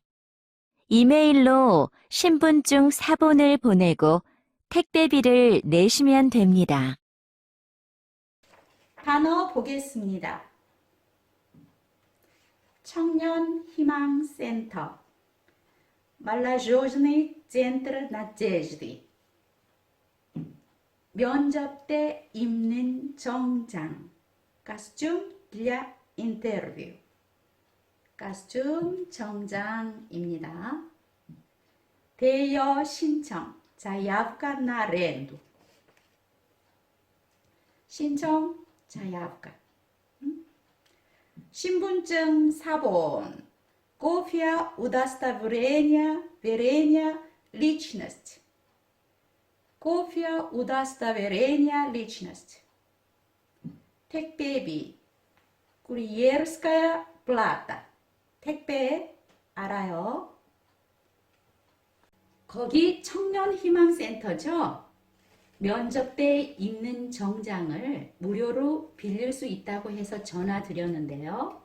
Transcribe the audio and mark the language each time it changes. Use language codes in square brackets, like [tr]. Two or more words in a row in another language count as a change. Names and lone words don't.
[ko] 이메일로 신분증 사본을 보내고 택배비를 내시면 됩니다. [ru] 단어 보겠습니다. 청년희망센터 Молодежный центр надежды. [ko] 면접 때 입는 정장 [ru] Костюм для интервью. [ko] Костюм 정장입니다. 대여 신청 [ru] Заявка на аренду. [ko] 신청 자야합가. 신분증 사본. [ru] Копия удостоверения личности. Копия удостоверения личности. [ko] 택배비. [ru] Курьерская плата. [ko] 택배 알아요? 거기 청년희망센터죠? 면접 때 입는 정장을 무료로 빌릴 수 있다고 해서 전화 드렸는데요.